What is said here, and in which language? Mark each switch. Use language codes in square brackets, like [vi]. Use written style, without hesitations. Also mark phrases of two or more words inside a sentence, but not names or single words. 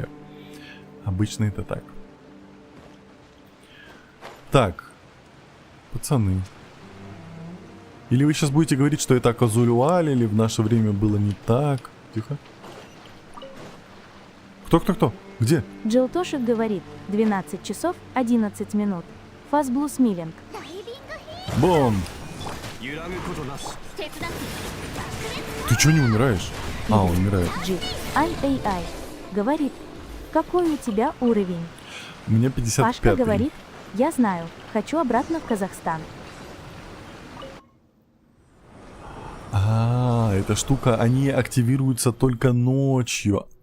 [ru] Обычно это так. Так, пацаны. Или вы сейчас будете говорить, что это Казулюаль, или в наше время было не так? Тихо. Кто? Где? Джилтошек говорит, 12 часов 11 минут. Фазблус Миллинг. Бом! [ja] 手伝って [ru] Ты чё не умираешь? Он умирает. Джи. Ай-ай-ай. Говорит, какой у тебя уровень? У меня 55. Пашка говорит, я знаю, хочу обратно в Казахстан. Эта штука, они активируются только ночью.